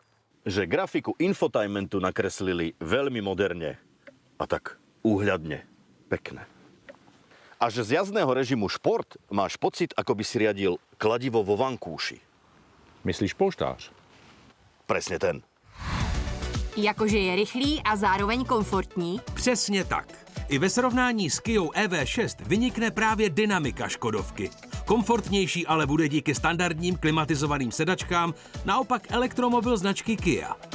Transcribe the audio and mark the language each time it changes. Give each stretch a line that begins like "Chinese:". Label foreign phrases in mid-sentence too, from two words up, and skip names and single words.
Slovak: Že grafiku infotainmentu nakreslili veľmi moderne a tak úhľadne pekné. A že z jazdného režimu šport máš pocit, ako by si riadil kladivo vo vankúši.
Czech: Myslíš polštář?
Slovak: Presne ten.
Czech: Jakože je rychlý a zároveň komfortní. Přesně tak. I ve srovnání s Kiou EV6 vynikne právě dynamika Škodovky. Komfortnější ale bude díky standardním klimatizovaným sedačkám, naopak elektromobil značky Kia.